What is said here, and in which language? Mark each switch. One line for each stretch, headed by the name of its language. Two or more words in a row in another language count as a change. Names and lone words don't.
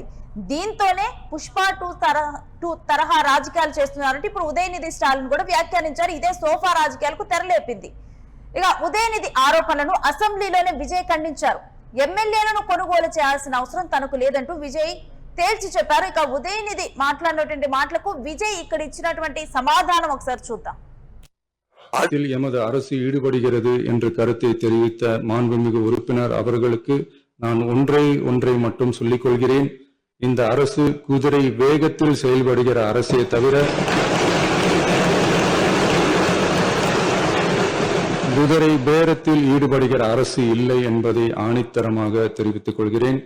Telugu: దీంతోనే పుష్ప 2 తరహా రాజకీయాలు చేస్తున్నారంటే ఇప్పుడు ఉదయనిధి స్టాలిన్ కూడా వ్యాఖ్యానించారు. ఇదే సోఫా రాజకీయాలకు తెరలేపింది. ఇక ఉదయనిధి ఆరోపణలను అసెంబ్లీలోనే విజయ్ ఖండించారు. ఎమ్మెల్యేలను కొనుగోలు చేయాల్సిన అవసరం తనకు లేదంటూ విజయ్ తేల్చి చెప్పారు. ఇక ఉదయనిధి మాట్లాడినటువంటి మాటలకు విజయ్ ఇక్కడ ఇచ్చినటువంటి సమాధానం ఒకసారి చూద్దాం.
Tamil: அதில் எமது அரசு ஈடுபடுகிறது என்று கருத்தை தெரிவித்த மாண்புமிகு உறுப்பினர் அவர்களுக்கு நான் ஒன்றை மட்டும் சொல்லிக் கொள்கிறேன். இந்த அரசு குதிரை வேகத்தில் செயல்படுகிற அரசே தவிர குதிரை பேரத்தில் ஈடுபடுகிற அரசு இல்லை என்பதை ஆணித்தரமாக தெரிவித்துக் கொள்கிறேன்.